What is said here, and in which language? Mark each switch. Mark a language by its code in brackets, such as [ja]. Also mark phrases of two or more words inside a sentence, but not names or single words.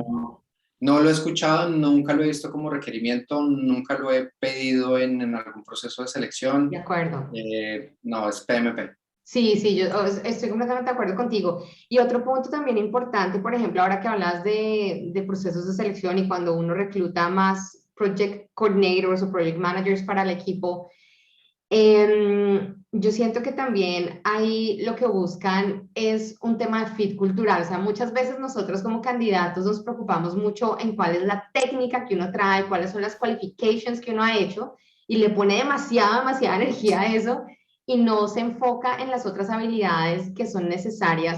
[es] no lo he escuchado, nunca lo he visto como requerimiento, nunca lo he pedido en algún proceso de De selección. acuerdo. No, es PMP. Sí, sí, yo estoy completamente de acuerdo contigo. Y otro punto también importante, por ejemplo, ahora que hablas de procesos de selección y cuando uno recluta más [en] project coordinators [es] o [en] project managers [es] para el equipo, yo siento que también ahí lo que buscan es un tema de fit cultural. O sea, muchas veces nosotros como candidatos nos preocupamos mucho en cuál es la técnica que uno trae, cuáles son las qualifications que uno ha hecho y le pone demasiada, demasiada energía a eso y no se enfoca en las otras habilidades que son necesarias.